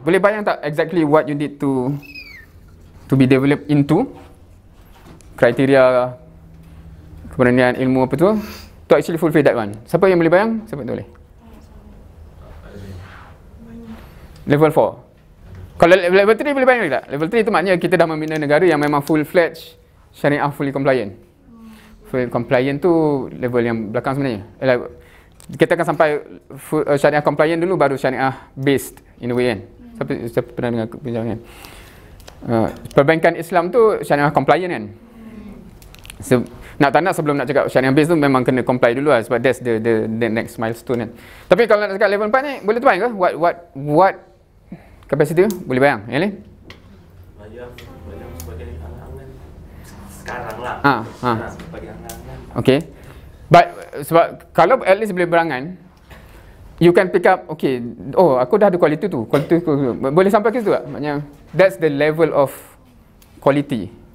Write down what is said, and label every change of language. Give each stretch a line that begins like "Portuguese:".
Malay: Boleh bayang tak
English: exactly what you need to be developed into?
Malay: Kriteria keberanian ilmu apa tu?
English: To actually fulfill that one.
Malay: Siapa yang boleh bayang? Siapa yang boleh? Level 4. Kalau level 3 boleh bayang tak? Level 3 tu maknanya kita dah membina negara yang memang full-fledged syariah fully compliant. Full compliant tu level yang belakang sebenarnya. Kita akan sampai syariah compliant dulu baru syariah based
English: in a way
Malay: kan. Siapa pernah dengar perbincangan? Perbankan Islam tu syariah compliant kan. Nak tak nak sebelum nak cakap syariah based tu memang kena comply dulu lah, sebab
English: that's the next milestone
Malay: kan. Tapi kalau nak cakap level 4 ni boleh terbayang ke?
English: What capacity
Malay: tu? Boleh bayang? Yang lain? Bayang sebagai angan-angan sekarang lah. Sebagai angan-angan. Okay. But sebab kalau at least boleh berangan,
English: you can pick up,
Malay: okay, oh aku dah ada quality tu. Boleh sampai ke situ tak? Maknanya
English: that's the level of quality.